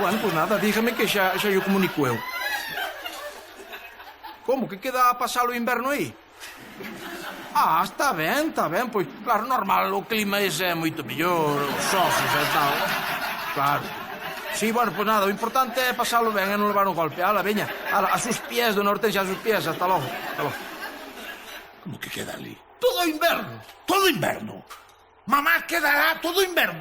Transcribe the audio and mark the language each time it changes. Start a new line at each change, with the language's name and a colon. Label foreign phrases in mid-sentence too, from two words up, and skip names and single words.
Galician: Bueno, pois nada, dígame que xa yo comunico eu. Como, que queda a pasar o inverno aí? Está ben, pois claro, normal, o clima ese é moito mellor, os osos e tal. Claro. Sí, bueno, pois nada, o importante é pasalo ben e non levar un golpe. Ala, veña,
Spanish: a sus pies, dona Hortensia, a sus pies, hasta logo.
Galician: Como que queda ali? Todo inverno. Todo inverno. Mamá, quedará todo inverno.